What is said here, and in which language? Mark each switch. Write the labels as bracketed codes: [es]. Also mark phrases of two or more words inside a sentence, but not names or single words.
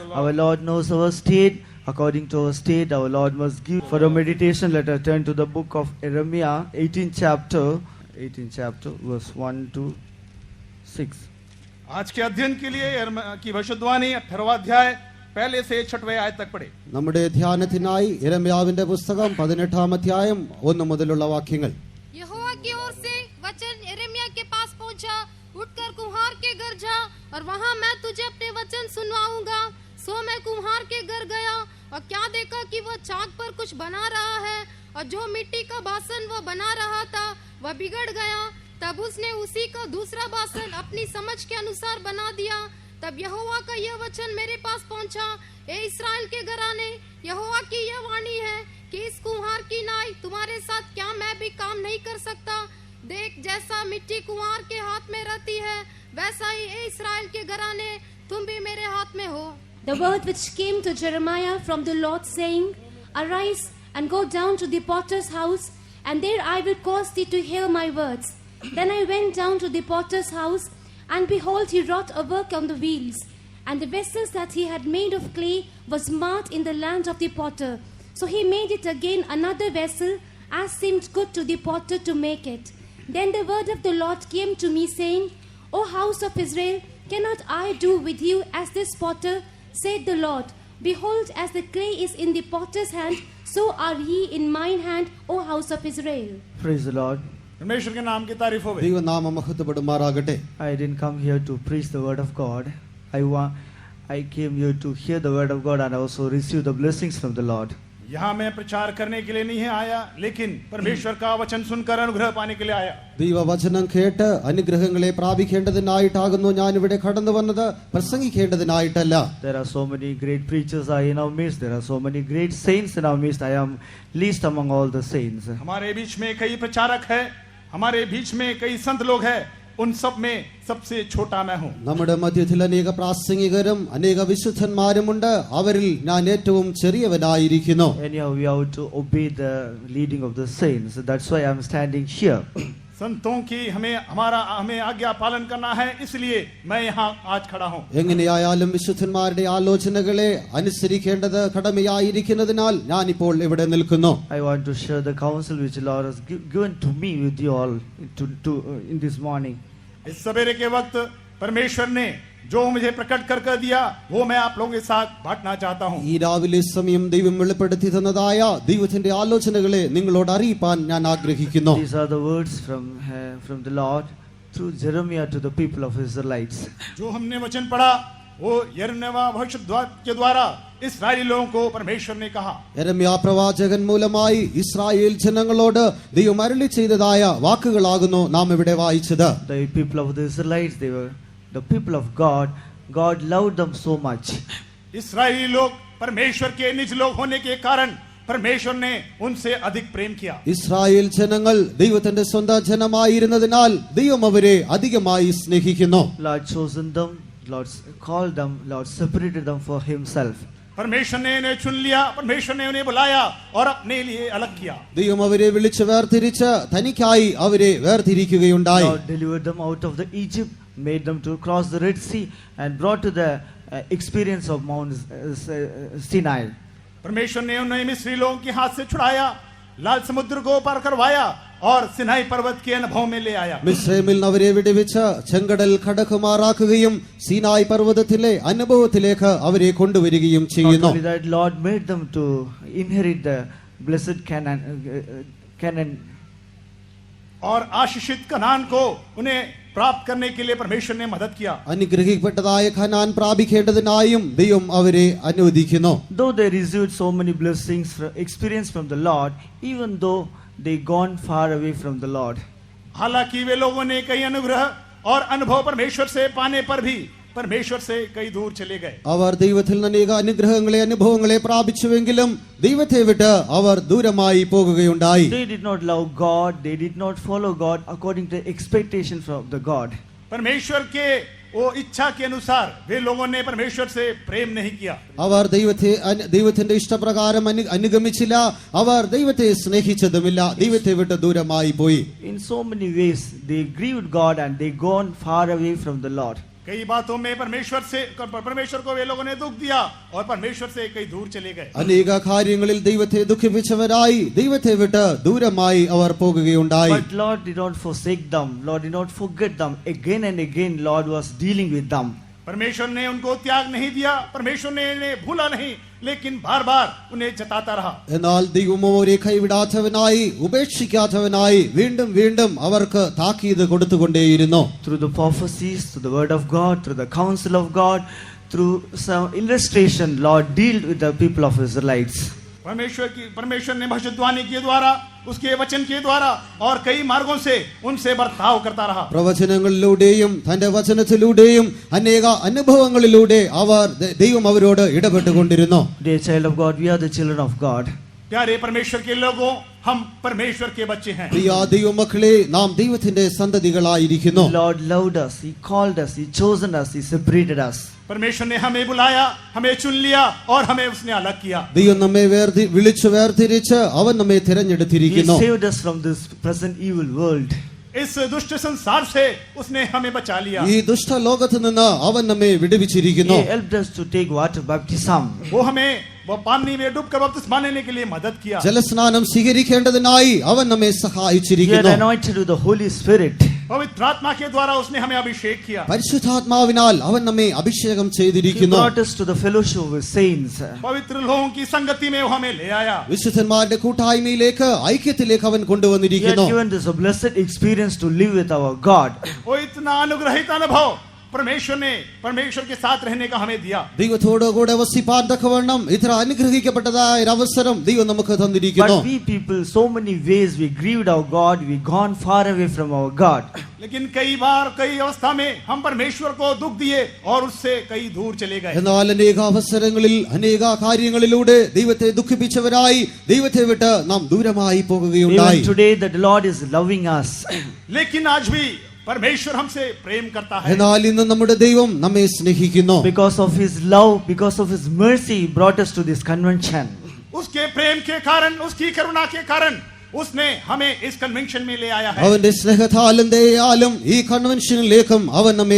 [en] our Lord knows our state. According to our state, our Lord must give. For our meditation, let us turn to the book of Jeremiah, 18th chapter, verse 1 to 6. [hi] आज के अध्ययन के लिए यिर्मयाह की भविष्यवाणी 18वां अध्याय पहले से 6वें आयत तक पढ़े. [ml] നമ്മുടെ ധ്യാനത്തിനായി യിരെമ്യാവിന്റെ പുസ്തകം 18-ാം അധ്യായം 1 മുതലുള്ള വാക്യങ്ങൾ. [hi] यहोवा की ओर से वचन यिर्मयाह के पास पहुंचा, उठकर कुम्हार के घर जा और वहां मैं तुझे अपने वचन सुनवाऊंगा. सो मैं कुम्हार के घर गया और क्या देखा कि वह चाक पर कुछ बना रहा है और जो मिट्टी का बासन वह बना रहा था वह बिगड़ गया. तब उसने उसी का दूसरा बासन अपनी समझ के अनुसार बना दिया. तब यहोवा का यह वचन मेरे पास पहुंचा, ए इस्राएल के घराने, यहोवा की यह वाणी है कि इस कुम्हार की नाई तुम्हारे साथ क्या मैं भी काम नहीं कर सकता. देख, जैसा मिट्टी कुम्हार के हाथ में रहती है वैसा ही ए इस्राएल के घराने तुम भी मेरे हाथ में हो. [en] The word which came to Jeremiah from the Lord, saying, Arise and go down to the potter's house, and there I will cause thee to hear my words. Then I went down to the potter's house, and behold, he wrought a work on the wheels. And the vessels that he had made of clay was marked in the land of the potter. So he made it again another vessel, as seemed good to the potter to make it. Then the word of the Lord came to me, saying, O house of Israel, cannot I do with you as this potter? Said the Lord, Behold, as the clay is in the potter's hand, so are ye in mine hand, O house of Israel. Praise the Lord. [hi] परमेश्वर के नाम की तारीफ हो. [ml] ദൈവനാമം മഹത്വപ്പെടുമാറാകട്ടെ. [en] I didn't come here to preach the word of God. I came here to hear the word of God and also receive the blessings from the Lord. [hi] यहाँ मैं प्रचार करने के लिए नहीं आया, लेकिन परमेश्वर का वचन सुनकर अनुग्रह पाने के लिए आया. [ml] ദൈവവചനം കേട്ട് അനുഗ്രഹങ്ങളെ പ്രാപിക്കേണ്ടതിനായിട്ടാകുന്നു ഞാൻ ഇവിടെ കടന്നു വന്നത്, പ്രസംഗിക്കേണ്ടതിനായിട്ടല്ല. [en] There are so many great preachers are in our midst. There are so many great saints in our midst. I am least among all the saints. [hi] हमारे बीच में कई प्रचारक है, हमारे बीच में कई संत लोग हैं, उन सब में सबसे छोटा मैं हूँ. [ml] നമ്മുടെ മധ്യത്തിൽ അനേക പ്രാസംഗികരും അനേക വിശുദ്ധന്മാരുമുണ്ട്, അവരിൽ ഞാൻ ഏറ്റവും ചെറിയവനായിരിക്കുന്നു. [en] Anyhow, we have to obey the leading of the saints. That's why I am standing here. [hi] संतों की हमें आज्ञा पालन करना है, इसलिए मैं यहाँ आज खड़ा हूँ. [ml] എങ്ങനെയായാലും വിശുദ്ധന്മാരുടെ ആലോചനകളെ അനുസരിക്കേണ്ടത് കടമയായിരിക്കുന്നതിനാൽ ഞാൻ ഇപ്പോൾ ഇവിടെ നിൽക്കുന്നു. [en] I want to share the counsel which the Lord has given to me with you all in this morning. [hi] इस सवेरे के वक्त परमेश्वर ने जो मुझे प्रकट कर दिया वो मैं आप लोगों के साथ बांटना चाहता हूँ. [ml] ഈ രാവിലെ സമയം ദൈവം വെളിപ്പെടുത്തി തന്നതായ ദൈവത്തിന്റെ ആലോചനകളെ നിങ്ങളോട് അറിയിപ്പാൻ ഞാൻ ആഗ്രഹിക്കുന്നു. [en] These are the words from the Lord through Jeremiah to the people of Israelites. [hi] जो हमने वचन पढ़ा वो यिर्मयाह भविष्यद्वक्ता के द्वारा इस्राएली लोगों को परमेश्वर ने कहा. [ml] യെരമ്യാ പ്രവാചകൻ മൂലമായി ഇസ്രായേൽ ജനങ്ങളോട് ദൈവം അരുളി ചെയ്തതായ വാക്കുകളാകുന്നു നാം ഇവിടെ വായിച്ചത്. [en] The people of the Israelites, they were the people of God. God loved them so much. [hi] इस्राएली लोग परमेश्वर के निज लोग होने के कारण परमेश्वर ने उनसे अधिक प्रेम किया. [ml] ഇസ്രായേൽ ജനങ്ങൾ ദൈവത്തിന്റെ സ്വന്തം ജനമായിരുന്നതിനാൽ ദൈവം അവരെ അധികമായി സ്നേഹിക്കുന്നു. [en] Lord chosen them, Lord called them, Lord separated them for himself. [hi] परमेश्वर ने उन्हें चुन लिया, परमेश्वर ने उन्हें बुलाया और अपने लिए अलग किया. [ml] ദൈവം അവരെ വിളിച്ച് വേർതിരിച്ച് തനിക്കായി അവരെ വേർതിരിക്കുകയുണ്ടായി. [en] God delivered them out of the Egypt, made them to cross the Red Sea and brought to the experience of Mount Sinai. [hi] परमेश्वर ने उन्हें मिस्री लोगों के हाथ से छुड़ाया, लाल समुद्र को पार करवाया और सिनाई पर्वत के अनुभव में ले आया. [ml] മിസ്രയീമിൽ അവരെ വിടുവിച്ച് ചെങ്കടൽ കടക്കുമാറാക്കുകയും സീനായ് പർവ്വതത്തിലെ അനുഭവത്തിലേക്ക് അവരെ കൊണ്ടുവരികയും ചെയ്യുന്നു. [en] Not only that, Lord made them to inherit the blessed Canaan. [hi] और आशीषित कनान को उन्हें प्राप्त करने के लिए परमेश्वर ने मदद किया. [ml] അനുഗ്രഹിക്കപ്പെട്ടതായ കനാൻ പ്രാപിക്കേണ്ടതിനായും ദൈവം അവരെ അനുവദിക്കുന്നു. [en] Though they received so many blessings, experience from the Lord, even though they gone far away from the Lord. [hi] हालांकि वे लोगों ने कई अनुग्रह और अनुभव परमेश्वर से पाने पर भी परमेश्वर से कई दूर चले गए. [ml] അവർ ദൈവത്തിൽ നിന്ന് അനേക അനുഗ്രഹങ്ങളെ അനുഭവങ്ങളെ പ്രാപിച്ചുവെങ്കിലും ദൈവത്തെ വിട്ട് അവർ ദൂരമായി പോകുകയുണ്ടായി. [en] They did not love God, they did not follow God according to expectations of the God. [hi] परमेश्वर के वो इच्छा के अनुसार वे लोगों ने परमेश्वर से प्रेम नहीं किया. [ml] അവർ ദൈവത്തിന്റെ ഇഷ്ടപ്രകാരം അനുഗമിച്ചില്ല, അവർ ദൈവത്തെ സ്നേഹിച്ചതുമില്ല, ദൈവത്തെ വിട്ട് ദൂരമായി പോയി. [en] In so many ways they grieved God and they gone far away from the Lord. [hi] कई बातों में परमेश्वर को वे लोगों ने दुख दिया और परमेश्वर से कई दूर चले गए. [ml] അനേക കാര്യങ്ങളിൽ ദൈവത്തെ ദുഃഖിപ്പിച്ചവരായി ദൈവത്തെ വിട്ട് ദൂരമായി അവർ പോകുകയുണ്ടായി. [en] But Lord did not forsake them. Lord did not forget them. Again and again, Lord was dealing with them. [hi] परमेश्वर ने उनको त्याग नहीं दिया, परमेश्वर ने इन्हें भूला नहीं, लेकिन बार बार उन्हें जताता रहा. [ml] എന്നാൽ ദൈവം അവരെ കൈവിടാത്തവനായി ഉപേക്ഷിക്കാത്തവനായി വീണ്ടും വീണ്ടും അവർക്ക് താക്കീത് കൊടുത്തുകൊണ്ടേയിരുന്നു. [en] Through the prophecies, through the word of God, through the counsel of God, through some illustration, Lord dealt with the people of Israelites. [hi] परमेश्वर ने भविष्यवाणी के द्वारा, उसके वचन के द्वारा और कई मार्गों से उनसे बर्ताव करता रहा. [ml] പ്രവചനങ്ങളിലൂടെയും തന്റെ വചനത്തിലൂടെയും അനേക അനുഭവങ്ങളിലൂടെ ദൈവം അവരോട് ഇടപെട്ടുകൊണ്ടിരുന്നു. [en] Dear child of God, we are the children of God. [hi] प्यारे परमेश्वर के लोगों, हम परमेश्वर के बच्चे हैं. [ml] പ്രിയ ദൈവമക്കളെ, നാം ദൈവത്തിന്റെ സന്തതികളായിരിക്കുന്നു. [en] Lord loved us, He called us, He chosen us, He separated us. [hi] परमेश्वर ने हमें बुलाया, हमें चुन लिया और हमें उसने अलग किया. [ml] ദൈവം നമ്മെ വിളിച്ചു വേർതിരിച്ച് അവൻ നമ്മെ [en] He [ml] തിരഞ്ഞെടുത്തിരിക്കുന്നു. [en] saved us from this present evil world. [hi] इस दुष्ट संसार से उसने हमें बचा लिया. [ml] ഈ ദുഷ്ടലോകത്ത് നിന്ന് അവൻ നമ്മെ വിടുവിച്ചിരിക്കുന്നു. [en] He helped us to take water baptism. [hi] वो पानी में डूबकर बपतिस्मा लेने के लिए मदद किया. [ml] ജലസ്നാനം സ്വീകരിക്കേണ്ടതിനായി അവൻ നമ്മെ [en] He had [ml] സഹായിച്ചിരിക്കുന്നു. [en] anointed with the Holy Spirit. [hi] पवित्र आत्मा के द्वारा उसने हमें अभिषेक किया. [ml] പരിശുദ്ധാത്മാവിനാൽ അവൻ നമ്മെ അഭിഷേകം [en] He [ml] ചെയ്തിരിക്കുന്നു. [en] brought us to the fellowship with saints. [hi] पवित्र लोगों की संगति में वो हमें ले आया. [ml] വിശുദ്ധന്മാരുടെ കൂട്ടായ്മയിലേക്ക് ഐക്യത്തിലേക്ക് അവൻ [en] He had [ml] കൊണ്ടുവന്നിരിക്കുന്നു. [en] given us a blessed experience to live with our God. [hi] वो इतना अनुग्रहित अनुभव परमेश्वर के साथ रहने का हमें दिया. [ml] ദൈവത്തോട് കൂടെ വസിപ്പാൻ തക്കവണ്ണം ഇത്ര അനുഗ്രഹിക്കപ്പെട്ടതായ ഒരു അവസരം ദൈവം നമുക്ക് തന്നിരിക്കുന്നു. [en] But we people, so many ways we grieved our God, we gone far away from our God. [hi] लेकिन कई बार कई अवस्था में हम परमेश्वर को दुख दिए और उससे कई दूर चले गए. [ml] എന്നാൽ അനേക അവസരങ്ങളിൽ അനേക കാര്യങ്ങളിലൂടെ ദൈവത്തെ ദുഃഖിപ്പിച്ചവരായി ദൈവത്തെ വിട്ട് നാം ദൂരമായി പോകുകയുണ്ടായി. [en] Even today that the Lord is loving us. [hi] लेकिन आज भी परमेश्वर हमसे प्रेम करता है. [ml] എന്നാൽ ഇന്ന് നമ്മുടെ ദൈവം നമ്മെ സ്നേഹിക്കുന്നു. [en] Because of His love, because of His mercy, He brought us to this convention. [hi] उसके प्रेम के कारण, उसकी करुणा के कारण उसने हमें इस कन्वेंशन में ले आया है. [ml] അവന്റെ സ്നേഹത്താലും ദയയാലും ഈ കൺവെൻഷനിലേക്കും അവൻ നമ്മെ